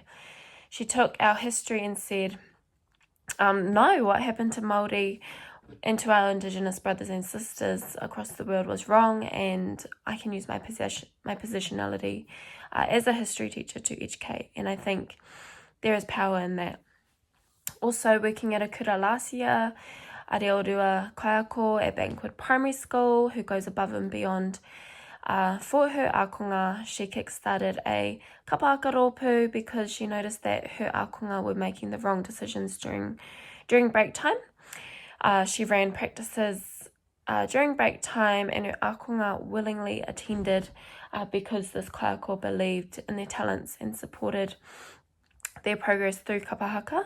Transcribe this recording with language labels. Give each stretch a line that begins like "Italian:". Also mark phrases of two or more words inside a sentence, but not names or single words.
English: She took our history and said, no, what happened to Māori and to our Indigenous brothers and sisters across the world was wrong, and I can use my positionality as a history teacher to educate, and I think there is power in that. Also, working at a kura last year, Areorua Kaiako at Banquet Primary School, who goes above and beyond for her akonga. She kickstarted a
Māori: kapaaka rōpū
English: because she noticed that her akonga were making the wrong decisions during break time. She ran practices during break time, and her akonga willingly attended because this kaiako believed in their talents and supported their progress through kapahaka.